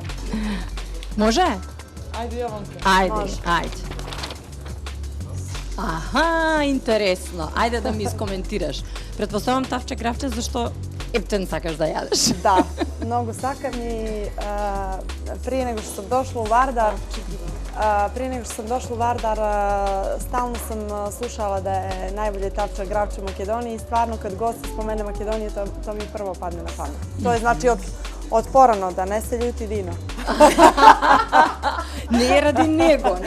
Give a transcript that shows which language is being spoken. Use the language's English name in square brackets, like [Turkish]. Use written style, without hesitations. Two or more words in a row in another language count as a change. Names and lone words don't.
[Macedonian] Може? Ајде, Јованка. Ајде. Аха, интересно. Ајде да ми искоментираш. Предпоставам тавче гравче зашто ептен сакаш да јадеш. Да, многу сакам и [Serbian] прije nego što sam došla u Vardar, stalno sam slušala da je najbolje tapča gravče u Makedoniji i stvarno kad gost spomene Makedoniju, to mi prvo padne na pamet. [Macedonian] To je znači од порано, да не се љути Dino. [Serbian] Nije radi nego od